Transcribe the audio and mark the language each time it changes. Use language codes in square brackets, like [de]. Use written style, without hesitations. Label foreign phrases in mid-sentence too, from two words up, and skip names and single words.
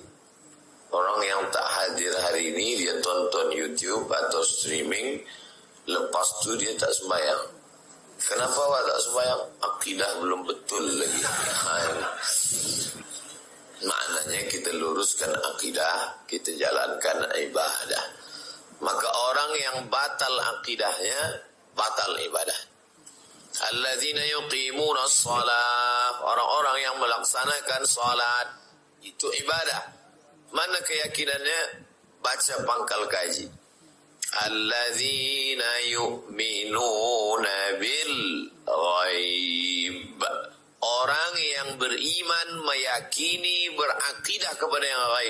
[ms] Orang yang tak hadir hari ini, dia tonton YouTube atau streaming, lepas tu dia tak sembahyang. Kenapa awak tak sembahyang? Akidah belum betul lagi. Maknanya kita luruskan akidah, kita jalankan ibadah. Maka orang yang batal akidahnya, batal ibadah. [ar] Alladzina yuqimuna as-salah, [ms] orang-orang yang melaksanakan salat, itu ibadah. Mana keyakinannya? Baca pangkal kaji. [ar] Alladzina yu'minuna bil ghaib. [ms] Orang yang beriman, meyakini, berakidah kepada yang ghaib.